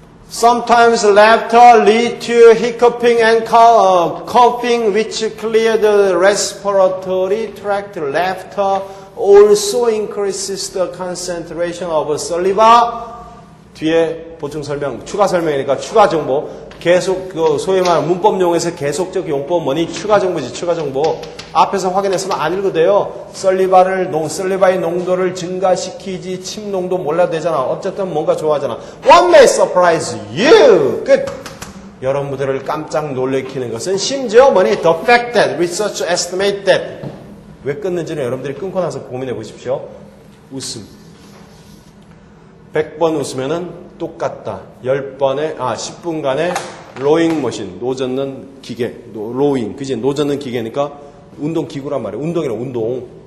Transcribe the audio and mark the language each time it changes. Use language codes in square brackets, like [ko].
[en] Sometimes laughter leads to hiccuping and coughing, which clear the respiratory tract. Laughter also increases the concentration of saliva. [ko] 뒤에 보충 설명, 추가 설명이니까 추가 정보. 계속 그 소위 말하는 문법 용어에서 계속적 용법 뭐니? 추가 정보지, 추가 정보. 앞에서 확인했으면 안 읽어도 돼요. 썰리바의 농도를 증가시키지 침 농도 몰라도 되잖아. 어쨌든 뭔가 좋아하잖아. [en] What may surprise you? 끝. [ko] 여러분들을 깜짝 놀래키는 것은 심지어 뭐니? [en] The fact that research estimate that. [ko] 왜 끊는지는 여러분들이 끊고 나서 고민해 보십시오. 웃음. 100번 웃으면은 똑같다. 10분간의 로잉 머신, 노 젓는 기계, 로잉, 그지? 노 젓는 기계니까 운동기구란 말이에요. 운동이란 운동.